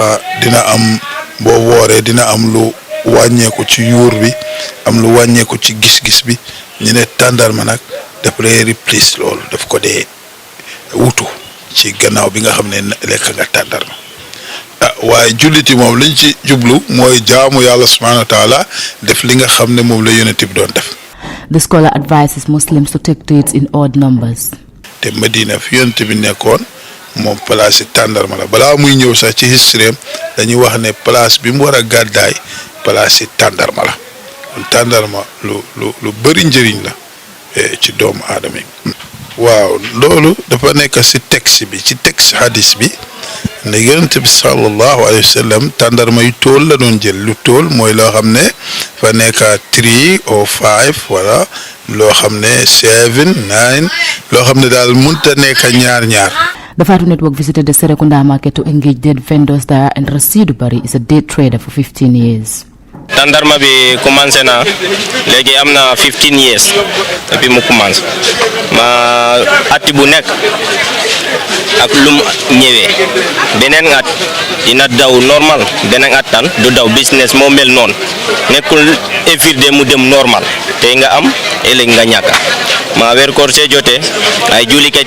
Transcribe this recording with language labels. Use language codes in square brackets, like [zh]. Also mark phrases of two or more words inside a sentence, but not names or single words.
[wo] dina am boo wooree dina am lu wàññeeku ci yuur bi am lu wàññeeku ci gis-gis bi ñu ne tàndarma nag daf lay replace loolu daf ko dee wutu ci gannaaw bi nga xam ne lekk nga tàndarma waaye julliti moom liñ ci jublu mooy jaamu yàlla [ar] سبحانه وتعالى [wo] def li nga xam ne moom la yonent bi doon def. [en] The scholar advises Muslims to take dates in odd numbers. [wo] te Medina fi yonent bi nekkoon moom place tàndarma la balaa muy ñëw sax ci history dañuy wax ne place bi mu war a gàddaay place tàndarma la tàndarma lu bëri njëriñ la ci doomu aadama yi. waaw loolu dafa nekk ci texte bi ci texte hadis bi ne yonent bi [ar] صلى الله عليه وسلم [wo] tàndarma yu tool la doon jël lu tool mooy loo xam ne fa nekk 3 or 5 wala loo xam ne 7 9 loo xam ne daal mënta nekk ñaar. [en] The Fatu Network visited the Serekunda market to engage date vendors there, and Rasidu Bari is a date trader for 15 years. [wo] Tandarma bi commencé na léegi am na 15 years depuis mu commencé ma atti bu nekk ak lum ñëwee beneen at dina daw normal beneen at tan du daw business moo mel noonu nekkul everyday mu dem normal tey nga am ëllëg nga ñàkk ma weer koor see jotee ay jullikat